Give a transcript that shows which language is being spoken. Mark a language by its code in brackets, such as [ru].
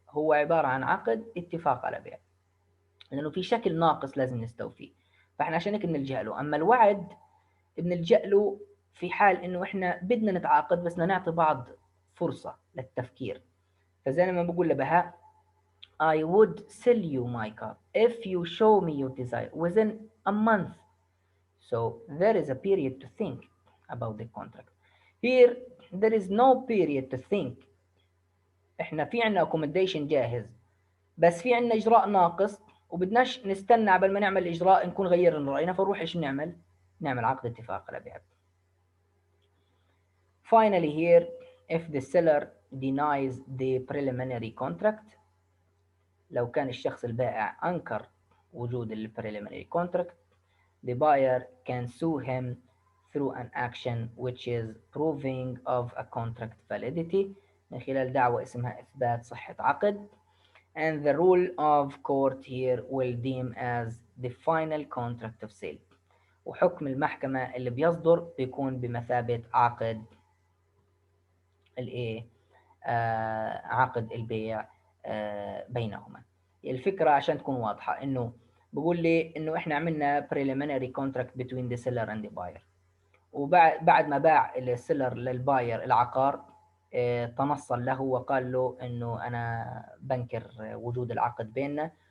[ar] هو عبارة عن عقد اتفاق على بيع لأنه في شكل ناقص لازم نستوفيه، فإحنا عشان هيك بنلجأ له. أما الوعد بنلجأ له في حال إنه إحنا بدنا نتعاقد بس بدنا نعطي بعض فرصة للتفكير. فزي ما بقول لبهاء [en] I would sell you my car if you show me your desire within a month. So there is a period to think about the contract. Here there is no period to think. [ar] احنا في عنا accommodation جاهز بس في عنا اجراء ناقص وبدناش نستنى قبل ما نعمل الاجراء نكون غيرنا راينا، فنروح ايش نعمل؟ نعمل عقد اتفاق على بيع. [en] Finally here if the seller denies the preliminary contract، [ar] لو كان الشخص البائع انكر وجود ال [en] preliminary contract the buyer can sue him through an action which is proving of a contract validity، [ar] من خلال دعوة اسمها إثبات صحة عقد. [en] And the rule of court here will deem as the final contract of sale، [ar] وحكم المحكمة اللي بيصدر بيكون بمثابة عقد الايه عقد البيع بينهما. الفكرة عشان تكون واضحة انه بقول لي انه احنا عملنا [en] preliminary contract between the seller and the buyer، [ar] وبعد ما باع السيلر للباير العقار تنصل له وقال له انه انا بنكر وجود العقد بيننا